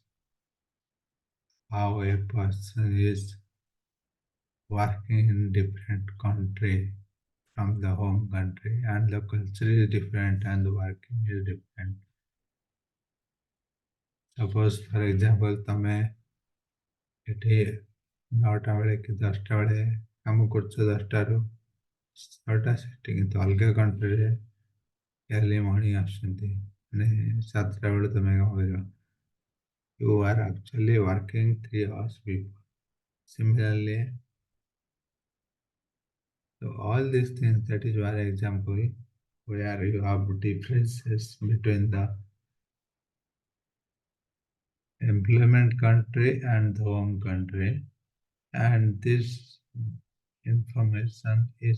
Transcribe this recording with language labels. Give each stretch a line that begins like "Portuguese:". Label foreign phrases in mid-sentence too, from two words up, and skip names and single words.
English: How a person is working in different country from the home country, and the culture is different and the working is different. Suppose for example
Odia: ତମେ ଏଠି 9ଟା ବେଳେ କି 10ଟା ବେଳେ କାମ କରୁଛ 10ଟାରୁ 6ଟା ସେଠି କିନ୍ତୁ ଅଲଗା କଣ୍ଟ୍ରିରେ
English: early morning
Odia: ଆସୁଛନ୍ତି ମାନେ 7ଟା ବେଳେ ତମେ କାମ କରିବ.
English: You are actually working 3 hours before. Similarly, so all these things, that is one example where you have differences between the employment country and the home country, and this information